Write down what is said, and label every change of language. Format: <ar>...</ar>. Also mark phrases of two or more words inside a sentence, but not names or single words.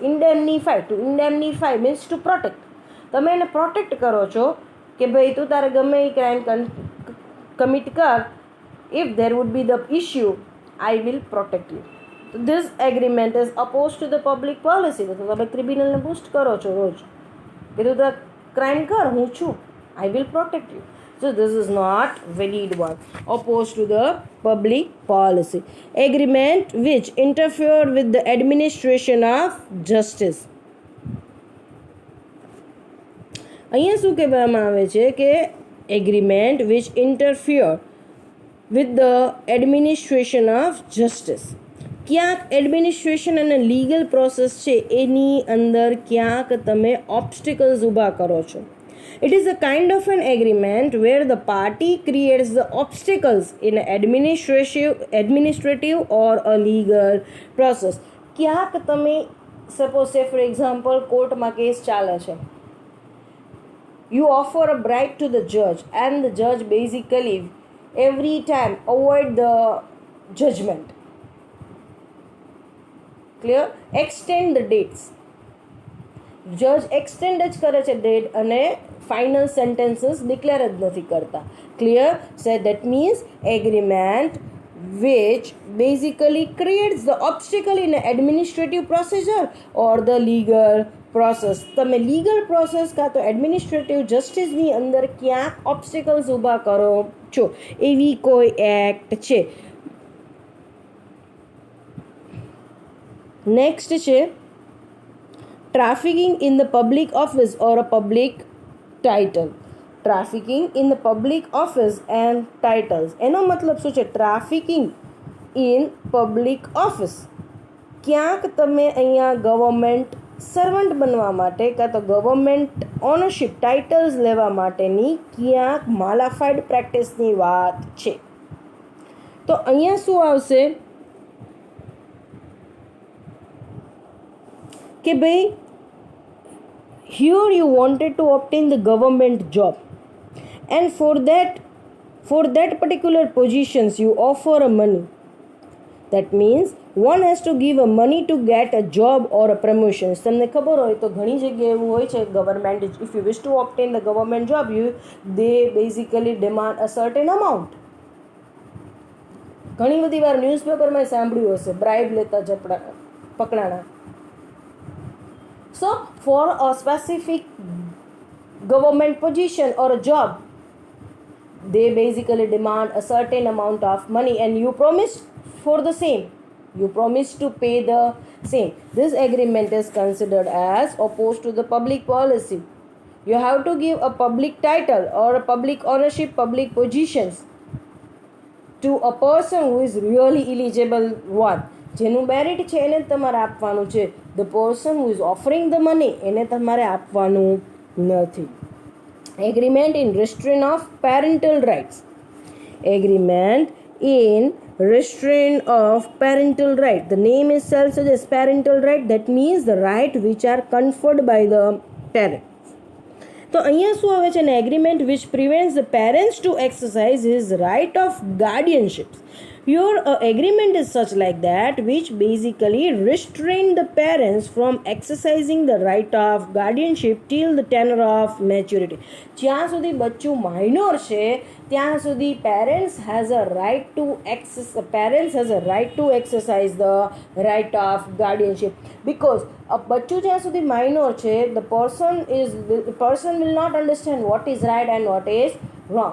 <en>indemnify, to indemnify means to protect. તમે એને પ્રોટેક્ટ કરો છો કે ભાઈ તું તારે ગમે એ crime commit કર, if there would be the issue I will protect you. so this agreement is oppose to the public policy.</en> <gu>તો તમે ક્રિમિનલને બૂસ્ટ કરો છો રોજ કે તું તારે ક્રાઇમ કર, હું છું,</gu> <en>I will protect you. So this is not valid one, opposed to the public policy. Agreement which interfere with the administration of justice. અહીંયા શું કહેવામાં આવે છે કે agreement which interfere with the administration of justice.</en> <gu>ક્યાંક એડમિનિસ્ટ્રેશન અને</gu> <en>લીગલ પ્રોસેસ</en> <gu>છે એની અંદર ક્યાંક તમે ઓબ્સ્ટિકલ્સ ઊભા કરો છો.</gu> <en>It is a kind of an agreement where the party creates the obstacles in an administrative or a legal process.</en> <gu>ક્યાંક તમે</gu> <en>સપોઝ સે ફોર એક્ઝામ્પલ</en> <gu>કોર્ટમાં કેસ ચાલે છે,</gu> <en>you offer a bribe to the judge and the judge basically every time avoid the judgment. Clear? Extend the dates.</en> <gu>જજ એક્સટેન્ડ જ કરે છે ડેટ અને</gu> <en>ફાઇનલ સેન્ટેન્સીસ ડિક્લેર</en> <gu>જ નથી કરતા.</gu> <en>ક્લિયર? so that means agreement which basically creates the obstacle in administrative procedure or the legal process.</en> <gu>તમે</gu> <en>લીગલ પ્રોસેસ</en> <gu>કાં તો</gu> <en>એડમિનિસ્ટ્રેટિવ જસ્ટિસની</en> <gu>અંદર ક્યાંક ઓબ્સ્ટિકલ્સ ઊભા કરો છો, એવી કોઈ એક્ટ છે.</gu> <en>નેક્સ્ટ છે trafficking in the public office or a public title. Trafficking in the public office and titles.</en> <gu>એનો મતલબ શું છે?</gu> <en>ટ્રાફિકિંગ ઇન પબ્લિક ઓફિસ.</en> <gu>ક્યાંક તમે અહીંયા</gu> <en>ગવર્મેન્ટ સર્વન્ટ</en> <gu>બનવા માટે કાં તો</gu> <en>ગવર્મેન્ટ ઓનરશિપ ટાઇટલ્સ</en> <gu>લેવા માટેની ક્યાંક</gu> <en>માલાફાઈડ પ્રેક્ટિસની</en> <gu>વાત છે. તો અહીંયા શું આવશે કે ભાઈ</gu> <en>here you wanted to obtain the government job and for that particular positions you offer a money. That means one has to give a money to get a job or a promotion.</en> <gu>તમને ખબર હોય તો ઘણી જગ્યાએ એવું હોય છે ગવર્મેન્ટ,</gu> <en>if you wish to obtain the government job, they basically demand a certain amount.</en> <gu>ઘણી બધી વાર ન્યૂઝપેપરમાં સાંભળ્યું હશે બ્રાઇબ લેતા પકડાણા.</gu> <en>So for a specific government position or a job, they basically demand a certain amount of money and you promise for the same. You promise to pay the same. This agreement is considered as opposed to the public policy. You have to give a public title or a public ownership, public positions to a person who is really eligible one.</en> <gu>જેનું મેરિટ છે એને તમારે આપવાનું છે.</gu> <en>the person who is offering the money</en> <gu>એને તમારે આપવાનું નથી.</gu> <en>agreement in restraint of parental rights. agreement in restraint of parental right. The name itself suggests parental right. That means the right which are conferred by the parent.</en> <gu>તો અહીંયા શું આવે છે?</gu> <en>an agreement which prevents the parents to exercise his right of guardianship. Your agreement is such like that which basically restrain the parents from exercising the right of guardianship till the tenure of maturity.</en> <gu>જ્યાં સુધી બચ્ચું માઇનોર છે ત્યાં સુધી</gu> <en>parents has a right to exercise the right of guardianship, because</en> <gu>બચ્ચું જ્યાં સુધી માઇનોર છે</gu> <en>the person will not understand what is right and what is wrong.</en>